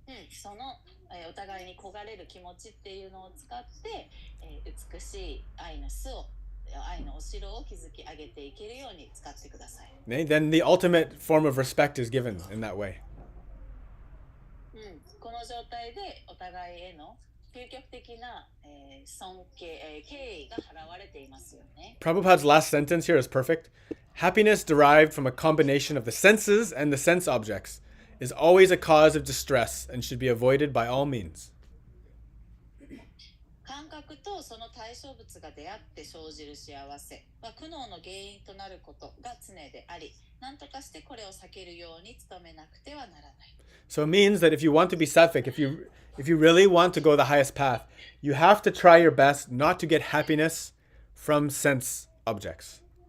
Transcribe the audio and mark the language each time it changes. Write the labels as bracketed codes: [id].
[ja] その、お互いに焦がれる気持ちっていうのを使って、美しい愛の巣を、愛のお城を築き上げていけるように使ってください。 [en] Then the ultimate form of respect is given in that way. [ja] この状態でお互いへの究極的な、尊敬、敬意が払われていますよね。 [en] Prabhupada's last sentence here is perfect. Happiness derived from a combination of the senses and the sense objects is always a cause of distress and should be avoided by all means. [ja] 感覚とその対象物が出会って生じる幸せは苦悩の原因となることが常であり、何とかしてこれを避けるように努めなくてはならない。 [en] So it means that if you want to be sattvic, if you really want to go the highest path, you have to try your best not to get happiness from sense objects.